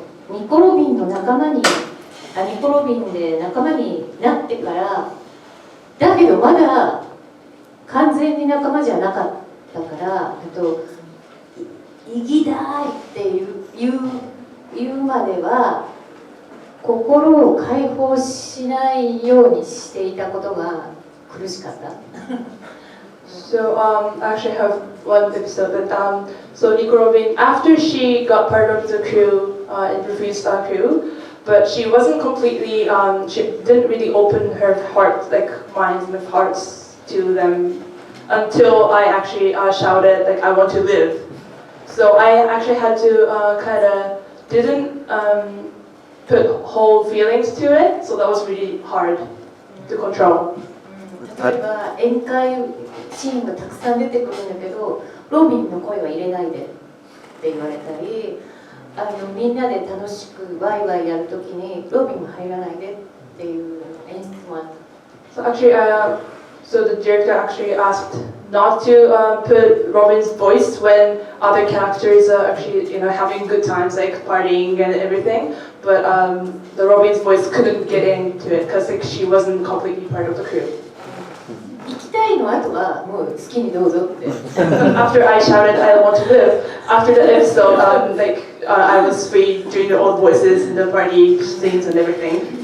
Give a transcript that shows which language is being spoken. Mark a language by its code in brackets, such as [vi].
[ja] ニコ・ロビンの仲間に、ニコ・ロビンで仲間になってから、だけどまだ完全に仲間じゃなかったから、意義だいって言うまでは、心を解放しないようにしていたことが苦しかった。 [en] So I actually have one episode that so Nico Robin, after she got part of the crew in Luffy's crew, but she wasn't completely she didn't really open her heart, like minds and hearts to them until I actually shouted like I want to live. So I actually had to kind of didn't put whole feelings to it, so that was really hard to control. [ja] 例えば宴会シーンがたくさん出てくるんだけど、ロビンの声は入れないでって言われたり、みんなで楽しくワイワイやるときにロビンも入らないでっていう演出もあった。 [en] So actually, so the director actually asked not to put Robin's voice when other characters are actually, having good times, like partying and everything. But the Robin's voice couldn't get into it because like she wasn't completely part of the crew. [ja] 行きたいの後はもう好きにどうぞって。 [en] After I shouted, I want to live. After the episode, I was free doing the old voices and the party scenes and everything.